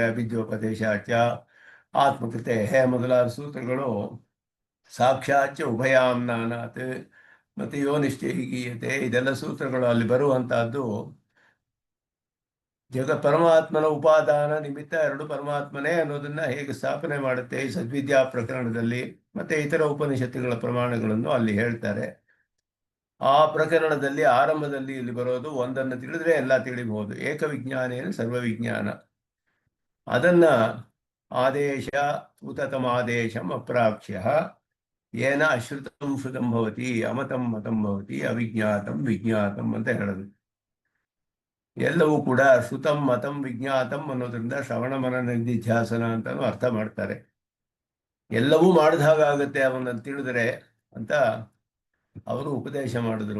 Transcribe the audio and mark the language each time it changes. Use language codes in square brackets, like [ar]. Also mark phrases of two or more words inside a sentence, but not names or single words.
[sa] ಅಭಿಜ್ಯೋಪದೇಶ ಚ ಆತ್ಮಕೃತೆ [kn] ಮೊದಲಾದ ಸೂತ್ರಗಳು ಸಾಕ್ಷಾತ್ ಉಭಯಾಮ್ನಾನಾತ್ ಮತ್ತೆ ಯೋನಿಶ್ಚಯೀಯತೆ, ಇದೆಲ್ಲ ಸೂತ್ರಗಳು ಅಲ್ಲಿ ಬರುವಂತಹದ್ದು ಪರಮಾತ್ಮನ ಉಪಾದಾನ ನಿಮಿತ್ತ ಎರಡು ಪರಮಾತ್ಮನೇ ಅನ್ನೋದನ್ನ ಹೇಗೆ ಸ್ಥಾಪನೆ ಮಾಡುತ್ತೆ ಈ ಸದ್ವಿದ್ಯಾ ಪ್ರಕರಣದಲ್ಲಿ, ಮತ್ತೆ ಇತರ ಉಪನಿಷತ್ತುಗಳ ಪ್ರಮಾಣಗಳನ್ನು ಅಲ್ಲಿ ಹೇಳ್ತಾರೆ. ಆ ಪ್ರಕರಣದಲ್ಲಿ ಆರಂಭದಲ್ಲಿ ಇಲ್ಲಿ ಬರೋದು ಒಂದನ್ನು ತಿಳಿದ್ರೆ ಎಲ್ಲ ತಿಳಿಬಹುದು, [sa] ಏಕವಿಜ್ಞಾನೇನ ಸರ್ವವಿಜ್ಞಾನ. ಅದನ್ನ ಆದೇಶ ಉತತಮಾದೇಶಂ ಅಪ್ರಾಕ್ಷ್ಯ ಏನ ಅಶ್ರುತಂ ಶ್ರುತಂ ಭವತಿ ಅಮತಂ ಮತಂ ಭವತಿ ಅವಿಜ್ಞಾತಂ ವಿಜ್ಞಾತಂ [kn] ಅಂತ ಹೇಳೋದು. ಎಲ್ಲವೂ ಕೂಡ [sa] ಶ್ರುತಂ ಮತಂ ವಿಜ್ಞಾತಂ [kn] ಅನ್ನೋದ್ರಿಂದ ಶ್ರವಣ ಮನನ ನಿಧಿಧ್ಯಾಸನ ಅಂತಾನು ಅರ್ಥ ಮಾಡ್ತಾರೆ. ಎಲ್ಲವೂ ಮಾಡಿದ ಹಾಗಾಗತ್ತೆ ಅವನನ್ನು ತಿಳಿದ್ರೆ ಅಂತ ಅವರು ಉಪದೇಶ ಮಾಡಿದ್ರು.